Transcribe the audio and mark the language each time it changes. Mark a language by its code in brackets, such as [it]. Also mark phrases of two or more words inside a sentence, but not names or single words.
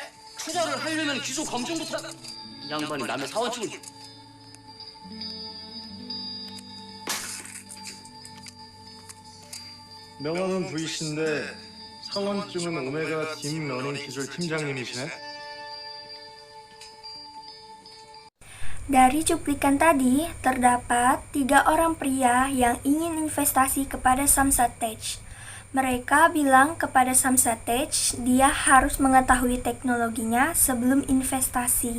[ko] 투자를 하려면 기소 검증부터 양반이 남의 사원증을 명함은 VC인데 사원증은 오메가 딥러닝 기술 팀장님이시네? [id] Dari cuplikan tadi, terdapat 3 orang pria yang ingin investasi kepada Samsatech. Mereka bilang kepada Samsatech dia harus mengetahui teknologinya sebelum investasi.